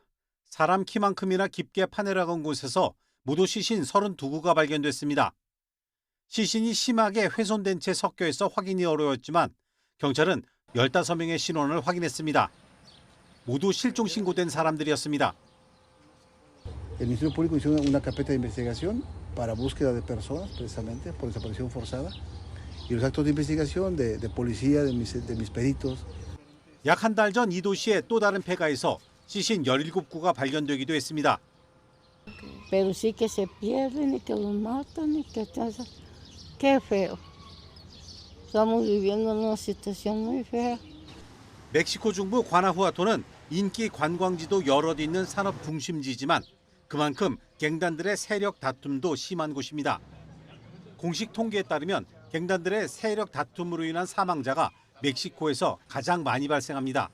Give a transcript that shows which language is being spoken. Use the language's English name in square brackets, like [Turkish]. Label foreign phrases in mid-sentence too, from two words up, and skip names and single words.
[Korean] 사람 키만큼이나 깊게 파내려간 곳에서 모두 시신 32구가 발견됐습니다. 시신이 심하게 훼손된 채 섞여 있어 확인이 어려웠지만 경찰은 15명의 신원을 확인했습니다. 모두 실종 신고된 사람들이었습니다. [Spanish] El Ministerio Público inició una carpeta de investigación para búsqueda de personas, precisamente por desaparición forzada, y los actos de investigación de policía, de mis peritos. [Korean] 약 한 달 전 이 도시의 또 다른 폐가에서 시신 17구가 발견되기도 했습니다. [Spanish] Pero sí que se pierden y que los matan y que qué feo. Estamos viviendo una situación muy fea. [Korean] 멕시코 중부 과나후아토는 인기 관광지도 여럿 있는 산업 중심지지만 그만큼 갱단들의 세력 다툼도 심한 곳입니다. 공식 통계에 따르면 갱단들의 세력 다툼으로 인한 사망자가 멕시코에서 가장 많이 발생합니다.